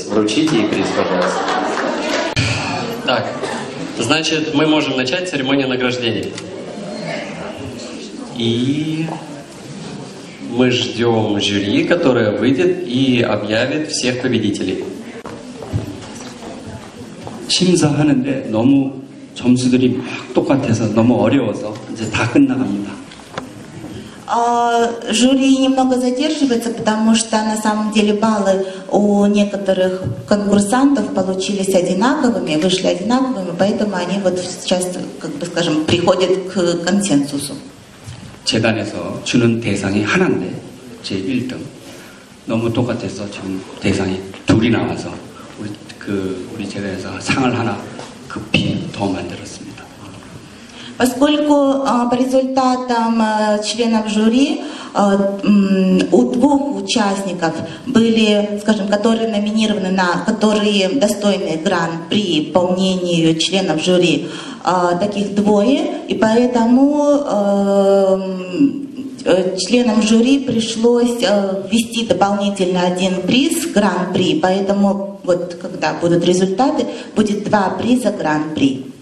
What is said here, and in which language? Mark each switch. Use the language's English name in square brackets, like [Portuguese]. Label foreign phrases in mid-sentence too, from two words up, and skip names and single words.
[Russian] Вручите ей приз, пожалуйста. Так, значит, мы можем начать церемонию награждения. И мы ждем жюри, которое выйдет и объявит всех победителей. [Korean] 심사하는데 너무 점수들이 막 똑같아서 너무 어려워서 이제 다 끝나갑니다. [Russian] Жюри немного задерживается, потому что на самом деле баллы у некоторых конкурсантов получились одинаковыми, вышли одинаковыми, поэтому они вот сейчас, как бы скажем, приходят к консенсусу. [Korean] 재단에서 주는 대상이 하나인데 제 1등 너무 똑같아서 지금 대상이 둘이 나와서 우리 재단에서 상을 하나 급히 더 만들었습니다. [Russian] Поскольку по результатам членов жюри у двух участников были, скажем, которые номинированы которые достойны гран-при по мнению членов жюри, таких двое, и поэтому членам жюри пришлось ввести дополнительно один приз, гран-при, поэтому вот когда будут результаты, будет 2 приза гран-при.